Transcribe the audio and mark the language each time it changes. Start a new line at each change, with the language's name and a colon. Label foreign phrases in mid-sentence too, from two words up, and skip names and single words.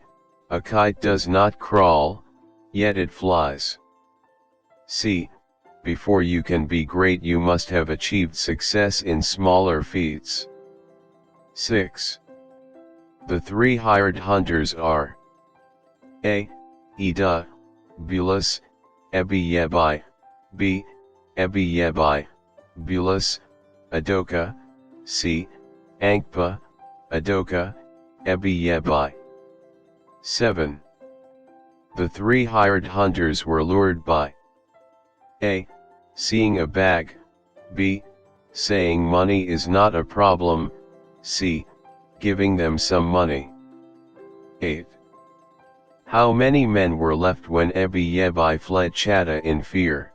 English: A kite does not crawl, yet it flies. C. Before you can be great you must have achieved success in smaller feats. 6. The 3 hired hunters are A. Ida, Bulis, Ebi-Yebi, B. Ebi-Yebi, Bulis, Adoka, C. Ankpa, Adoka, Ebi-Yebi. 7. The 3 hired hunters were lured by A. Seeing a bag, B. Saying money is not a problem, C. Giving them some money. 8. How many men were left when Ebi-Yebi fled Chatta in fear?